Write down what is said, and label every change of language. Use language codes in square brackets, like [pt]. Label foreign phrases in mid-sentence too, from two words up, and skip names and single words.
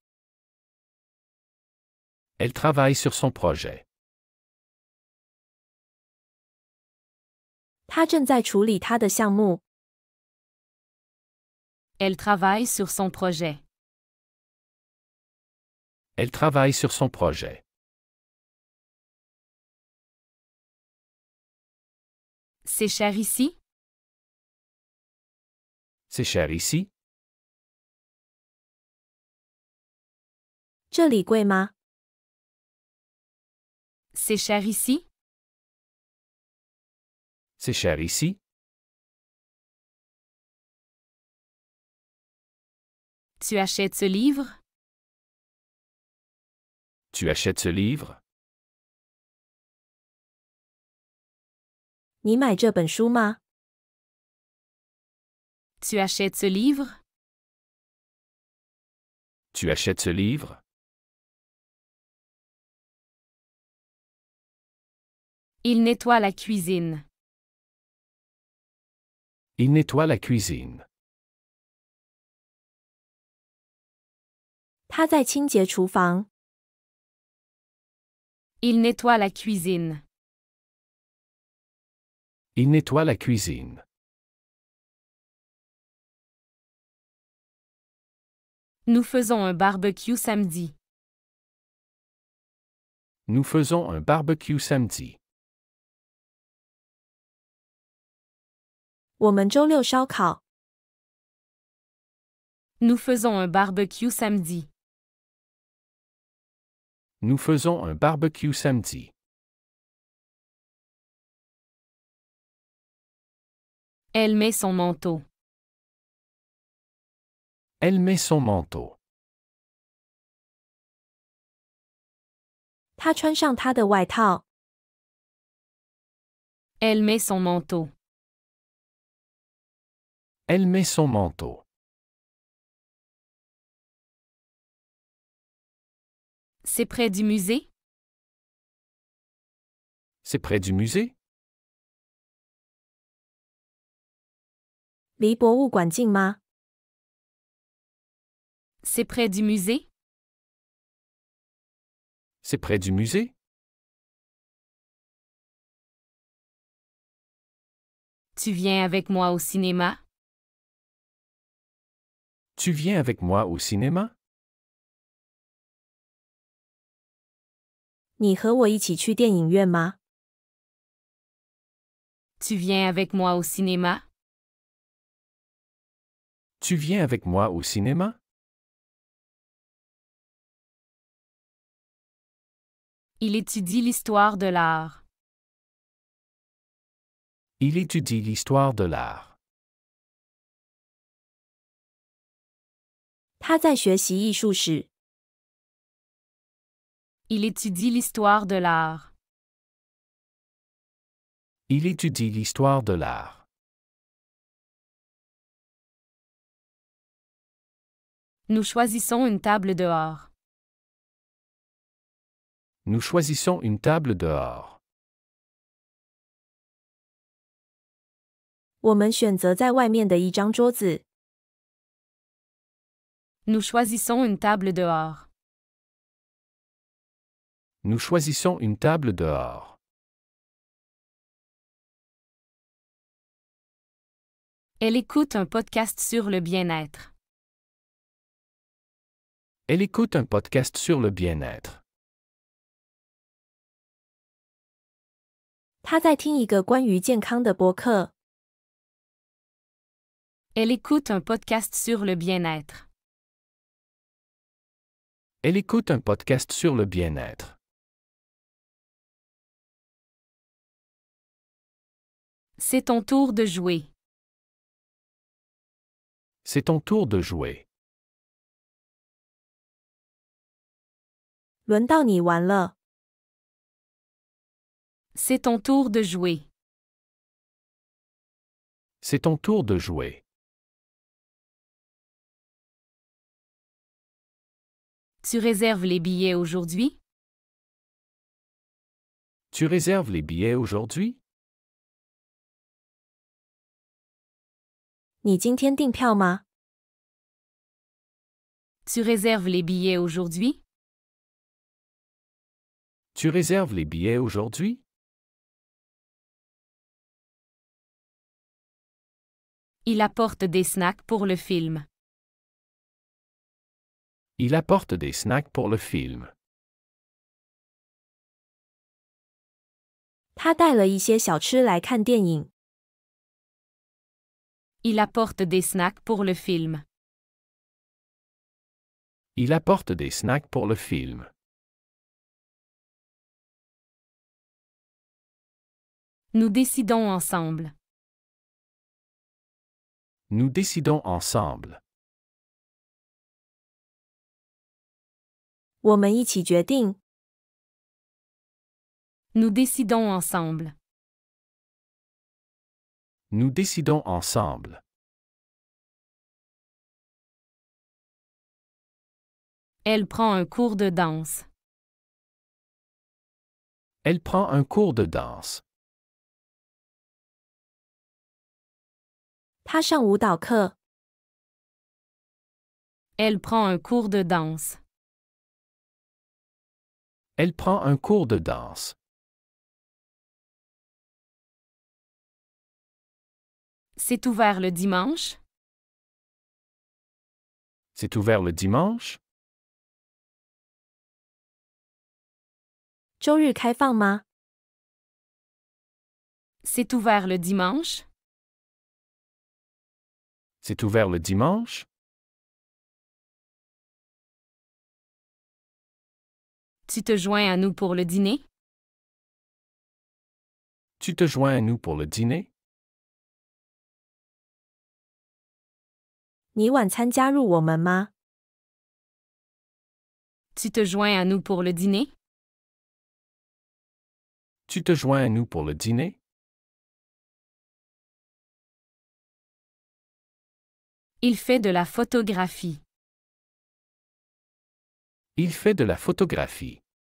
[fr] Elle travaille sur son projet. [zh] 他正在处理他的项目。 [fr] Elle travaille sur son projet. Elle travaille sur son projet. C'est cher ici? C'est cher ici? [zh] 这里贵吗？ [fr] C'est cher ici? C'est cher ici? Tu achètes ce livre? Tu achètes ce livre? [zh] 你买这本书吗？ [fr] Tu achètes ce livre? Tu achètes ce livre? Il nettoie la cuisine. Il nettoie la cuisine. [zh] 他在清洁厨房。 [fr] Il nettoie la cuisine. Il nettoie la cuisine. Nous faisons un barbecue samedi. Nous faisons un barbecue samedi. [zh] 我们周六烧烤。 [fr] Nous faisons un barbecue samedi. Nous faisons un barbecue samedi. Elle met son manteau. Elle met son manteau. [zh] 他穿上他的外套。 [fr] Elle met son manteau. Elle met son manteau. C'est près du musée? C'est près du musée? [zh] 离博物馆近吗？ [fr] C'est près du musée? C'est près du musée? Tu viens avec moi au cinéma? Tu viens avec moi au cinéma? [zh] 你和我一起去电影院吗？ [fr] Tu viens avec moi au cinéma? Tu viens avec moi au cinéma? Il étudie l'histoire de l'art. Il étudie l'histoire de l'art. [zh] 他在学习艺术史。 [fr] Il étudie l'histoire de l'art. Il étudie l'histoire de l'art. Nous choisissons une table dehors. Nous choisissons une table dehors. [zh] 我们选择在外面的一张桌子。 [fr] Nous choisissons une table dehors. Nous choisissons une table dehors. Elle écoute un podcast sur le bien-être. Elle écoute un podcast sur le bien-être. [zh] 他在听一个关于健康的播客。 [fr] Elle écoute un podcast sur le bien-être. Elle écoute un podcast sur le bien-être. C'est ton tour de jouer. C'est ton tour de jouer. [zh] 轮到你玩了。 [fr] C'est ton tour de jouer. C'est ton tour de jouer. Tu réserves les billets aujourd'hui? Tu réserves les billets aujourd'hui? [zh] 你今天订票吗？ [fr] Tu réserves les billets aujourd'hui? Tu réserves les billets aujourd'hui? Il apporte des snacks pour le film. Il apporte des snacks pour le film. [zh] 他带了一些小吃来看电影。 [fr] Il apporte des snacks pour le film. Il apporte des snacks pour le film. Nous décidons ensemble. Nous décidons ensemble. [zh] 我们一起决定。 [fr] Nous décidons ensemble. Nous décidons ensemble. Elle prend un cours de danse. Elle prend un cours de danse. [zh] 他上舞蹈课。 [fr] Elle prend un cours de danse. Elle prend un cours de danse. C'est ouvert le dimanche? C'est ouvert le dimanche? [zh] 周日开放吗？ [fr] C'est ouvert le dimanche? C'est ouvert le dimanche? Tu te joins à nous pour le dîner? Tu te joins à nous pour le dîner? [zh] 你晚餐加入我们吗？ [fr] Tu te joins à nous pour le dîner? Tu te joins à nous pour le dîner? Il fait de la photographie. Il fait de la photographie.